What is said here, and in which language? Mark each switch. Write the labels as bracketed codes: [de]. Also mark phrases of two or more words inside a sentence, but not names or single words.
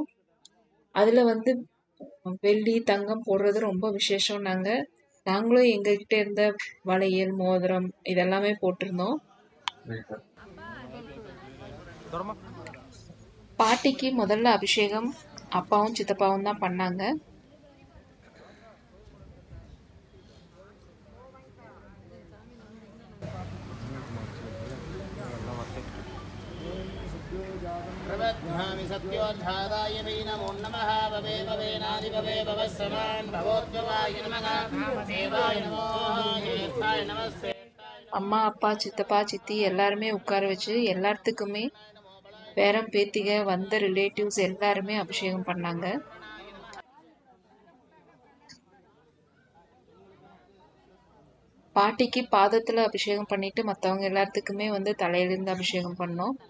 [ta] அதில் வந்து வெள்ளி தங்கம் போடுறது ரொம்ப விசேஷம். நாங்களும் எங்ககிட்ட இருந்த வளையல் மோதிரம் இதெல்லாமே போட்டிருந்தோம். பாட்டிக்கு முதல்ல அபிஷேகம் அப்பாவும் சித்தப்பாவும் தான் பண்ணாங்க. [sa] प्रबध्नामि सत्योद्धाराय वै नमो नमः भवे भवेनाधिपवे भवस्समान् भवोद्भवाय नमः देवाय नमो ज्येष्ठाय नमस्ते. [ta] அம்மா அப்பா சித்தப்பா சித்தி எல்லாருமே உட்கார வச்சு எல்லாத்துக்குமே பேரம் பேத்திக வந்த ரிலேட்டிவ்ஸ் எல்லாருமே அபிஷேகம் பண்ணாங்க. பாட்டிக்கு பாதத்துல அபிஷேகம் பண்ணிட்டு மற்றவங்க எல்லாத்துக்குமே வந்து தலையிலிருந்து அபிஷேகம் பண்ணோம்.